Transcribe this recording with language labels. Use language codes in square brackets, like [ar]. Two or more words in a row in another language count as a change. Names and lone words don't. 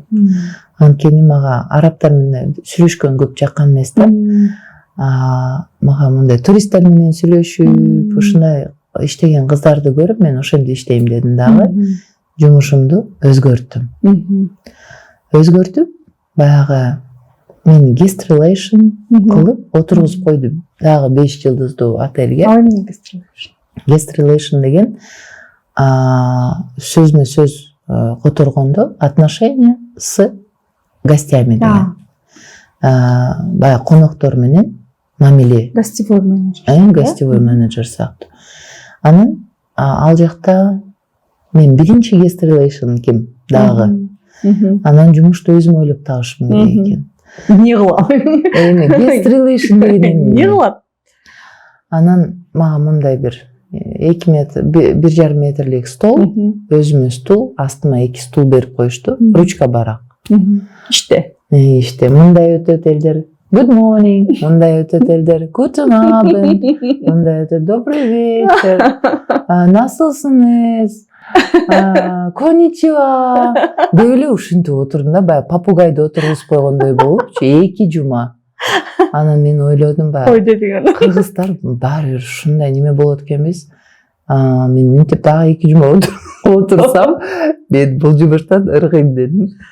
[ky] Анткени мага арабтар менен сүйлөшкөн көп жаккан эмес да. Мага мындай туристтер менен сүйлөшүп, ушундай иштеген кыздарды көрүп, мен ошентип иштейм дедим дагы. Жумушумду өзгөртүп, баягы мен [en] guest relation [ky] кылып отургузуп койду дагы 5 жылдыздуу отельге. [en] Guest relation [ky] деген сөзмө сөз которгондо [ru] отношения с гостями [ky] деген. Баягы коноктор менен мамиле. [ru] Гостевой менеджер. Гостевой менеджер сыяктуу. [ky] Анан ал жакта мен биринчи [en] guest relation [ky] ким дагы. Анан жумушту өзүм ойлоп табышым керек экен. Эмне кылам? [en] Guest relation деген [ky] эмне кылат? Анан мага мындай бир 2 метр, 1,5 метрлик стол, өзүмө стул, астыма 2 стул берип коюшту, ручка барак. Иште. Мындай өтөт элдер. [en] Good morning. [ky] Мындай өтөт элдер. [de] Guten Abend. [ky] Мындай өтөт. [ru] Добрый вечер. [tr] Насылсыңыз? Коничева. [ky] Деп эле ушинтип отурдум да, баягы попугайды отургузуп койгондой болупчу 2 жума. Анан мен ойлодум баягы. Ой дедиң. Кыргыздар баары бир ушундай неме болот экенбиз. Мен мынтип дагы 2 жума отурсам, мен бул жумуштан ыргыйм дедим.